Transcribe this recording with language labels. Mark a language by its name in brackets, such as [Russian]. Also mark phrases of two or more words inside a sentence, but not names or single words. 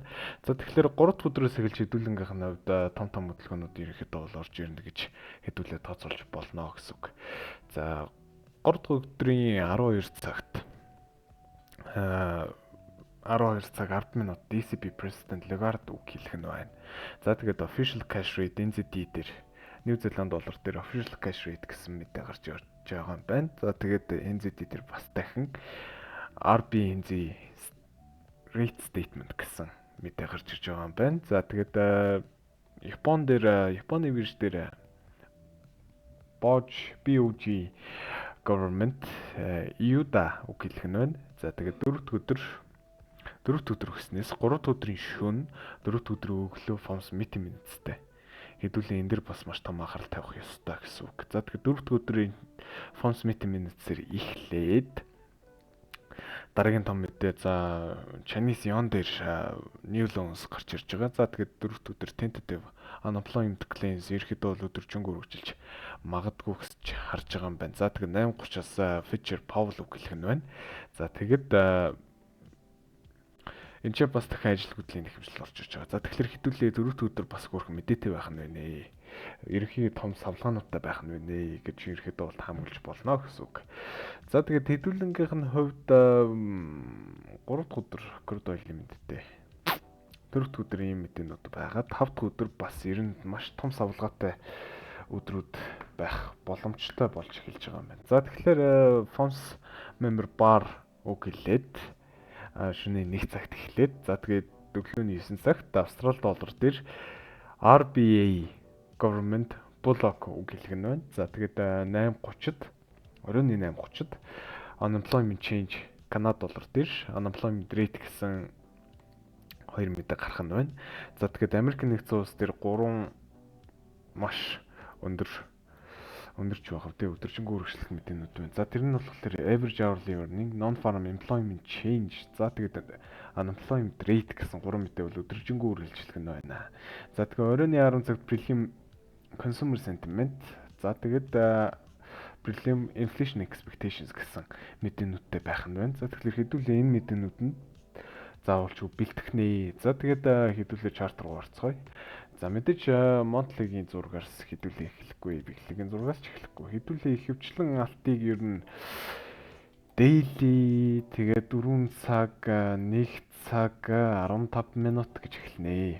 [Mongolian] За тэгэхээр 3 дахь өдрөөс эхэлж хэдүүлэнгийнх нь хувьд том хөдөлгөөнүүд ерөнхийдөө бол орж ирнэ гэж хэдүүлээ тооцоолж болно гэсэн үг. За 3 дахь өдрийн 12 цагт 12 цаг 10 минут [English] ECB President [Mongolian] Lagarde үг хэлэх нь байна. За тэгээд [English] official cash rate [Mongolian] NZD дээр New Zealand доллар дээр [English] official cash rate [Mongolian] гэсэн мэдээ гарч ирж байгаа юм байна. За тэгээд NZD дээр бас дахин [English] RBNZ rate statement [Mongolian] гэсэн мэдээ гарч ирж байгаа юм байна. За тэгээд Японы бирж дээр [English] BOJ government [Mongolian] EUда үг хэлэх нь байна. За тэгээд 4 дахь өдөр гэснээс 3 дахь өдрийн шөнө 4 дахь өдрийн өглөө [English] FOMC meeting [Mongolian] минуттай. Хэдүүлээ энэ дэр бас маш том анхаарал тавих ёстой гэсэн үг. За тэгэхээр 4 дахь өдрийн [English] FOMC meeting [Mongolian] минутсээр эхлээд дараагийн том мэдээ [English] Chinese yuan [Mongolian] дээр [English] new loans [Mongolian] гарч ирж байгаа. За тэгээд 4 дахь өдөр [English] tentative unemployment claims [Mongolian] ерөөхдөө бол өдөржингөө үргэлжилж магадгүй гэж харж байгаа юм байна. За тэгээд 8:30-аас Fitcher Powell үг хэлэх нь байна. За тэгээд энэ ч бас дахин ажил хөдлийн нэхэмжил орж ирж байгаа. За тэгэхээр хэдүүлээ 4 дахь өдөр бас хөөрхөн мэдээтэй байх нь байна. Ерөнхий том савлгаануудтай байх нь байна гэж ерөөхдөө бол таамаглаж болно гэсэн үг. За тэгээд хэдүүлэнгийнх нь хувьд 3 дахь өдөр крүд ойлын мэдээ. 4 дахь өдөр ийм мэдээнүүд байгаа. 5 дахь өдөр бас ер нь маш том савлгаатай өдрүүд байх боломжтой болж эхэлж байгаа юм байна. За тэгэхээр [English] FOMC member bar [Mongolian] үг хэлээд шөнийн 1 цагт эхлээд за тэгээд өглөөний 9 цагт Австрали доллар дээр [English] RBA government bullock [Mongolian] үг хэлэх нь байна. За тэгээд 8:30-д оройн 8:30-д [English] unemployment change [Mongolian] Канада доллар дээр [English] unemployment rate [Mongolian] гэсэн хоёр мэдээ гарах нь байна. За тэгээд Америк нэгдсэн улс дээр 3 маш өндөрч байгаа тийм өдөржингөө үргэлжлэх мэдээнүүд байна. За тэр нь болохоор [English] average hourly earning, non-farm employment change, [Mongolian] за тэгээд [English] unemployment rate [Mongolian] гэсэн 3 мэдээ бол өдөржингөө үргэлжлэх нь байна. За тэгээд оройн 10 цагт [English] prelim consumer sentiment, [Mongolian] за тэгээд [English] prelim inflation expectations [Mongolian] гэсэн мэдээнүүдтэй байх нь байна. За тэгэхээр хэдүүлээ энэ мэдээнүүд нь заавалчгүй бэлтгэх нэ. За тэгээд хэдүүлээ чарт руу орцгоё. За мэдээж Монтлигийн зургаас хэдүүлээ эхлэхгүй, Биглигийн зургаас ч эхлэхгүй. Хэдүүлээ ихэвчлэн алтыг ер нь daily тэгээд 4 цаг, 1 цаг, 15 минут гэж эхэлнэ.